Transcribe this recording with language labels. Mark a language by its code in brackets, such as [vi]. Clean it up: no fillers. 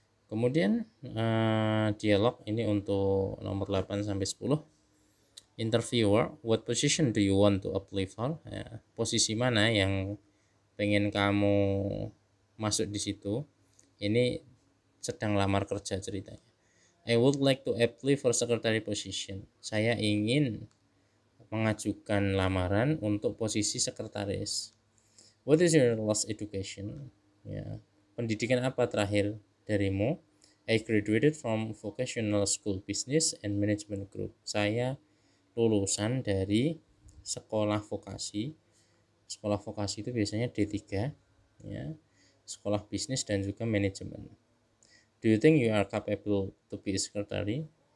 [id] Kemudian dialog ini untuk nomor 8 sampai 10. [en] Interviewer, what position do you want to apply for? [id] Ya, posisi mana yang pengen kamu masuk di situ? Ini sedang lamar kerja ceritanya. [en] I would like to apply for secretary position. [id] Saya ingin mengajukan lamaran untuk posisi sekretaris. [en] What is your last education? [id] Ya, pendidikan apa terakhir darimu? [en] I graduated from Vocational School Business and Management Group. [id] Saya lulusan dari sekolah vokasi. Sekolah vokasi itu biasanya D3 ya. Sekolah bisnis dan juga manajemen. [en] Do you think you are capable to be a secretary?